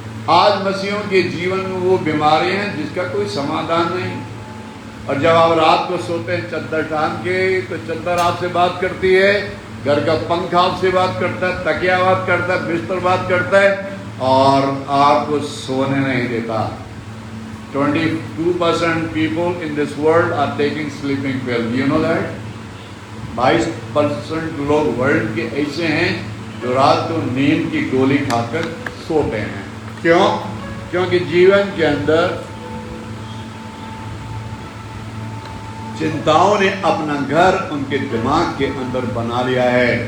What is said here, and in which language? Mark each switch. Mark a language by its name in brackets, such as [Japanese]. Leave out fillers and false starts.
[Hindi] आज मसीहों के जीवन में वो बीमारी हैं जिसका कोई समाधान नहीं। और जब आप रात को सोते हैं चद्दर टांग के, तो चद्दर आपसे बात करती है, घर का पंखा आपसे बात करता है, तकिया बात करता है, बिस्तर बात करता है और आपको सोने नहीं देता। [English] 22% people in this world are taking sleeping pill. You know that? [Hindi] 22% लोग वर्ल्ड के ऐसे हैं जो रात को नींद की गोली खाकर सोते हैं। क्यों? क्योंकि जीवन के अंदर चिंताओं ने अपना घर उनके दिमाग के अंदर बना लिया है।